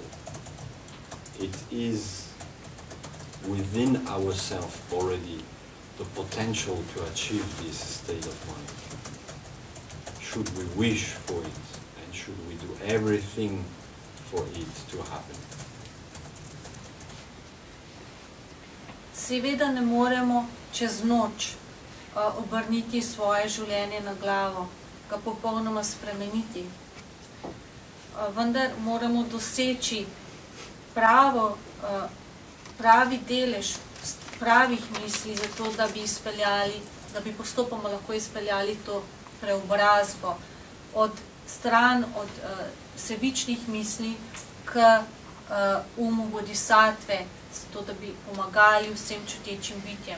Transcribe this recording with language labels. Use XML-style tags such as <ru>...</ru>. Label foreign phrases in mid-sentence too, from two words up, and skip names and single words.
<en>It is within ourselves already the potential to achieve this state of mind. Should we wish for it, and should we do everything for it to happen?</en> <sl>Seveda ne moremo čez noč obrniti svoje življenje na glavo, ga popolnoma spremeniti. Vendar moramo doseči pravi delež pravih misli za to, da bi postopoma lahko izpeljali to preobrazbo od sebičnih misli k umu bodhisattve, zato da bi pomagali vsem čutečim bitjem.</sl>